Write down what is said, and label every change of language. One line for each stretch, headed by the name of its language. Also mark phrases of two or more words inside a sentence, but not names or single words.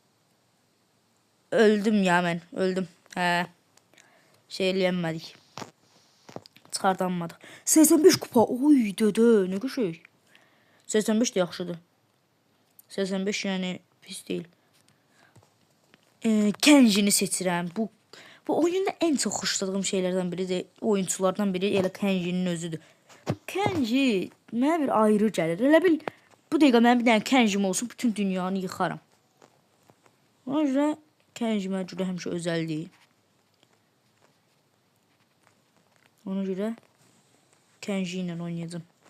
Azerbaijani: Öldüm ya mən, öldüm. Hə. Şey eləyəmədik. Çıxardanmadıq. 85 kupa. Oy dödə, nə qəşəng. 85 də yaxşıdır. 85 yəni pis deyil. Kenji'ni seçirəm.
Turkish: Bu oyunda en çok
Azerbaijani: xoşladığım şeylerden biri de oyunculardan biri elə Kenji'nin özüdür. Kenji mənə bir ayrı gəlir. Elə bil bu dəqiqə mənim bir dənə Kenji'm olsun, bütün dünyanı yıxaram. Ona görə Kenji mənə görə həmişə özəldir. Ona görə Kenji ilə oynayacağım.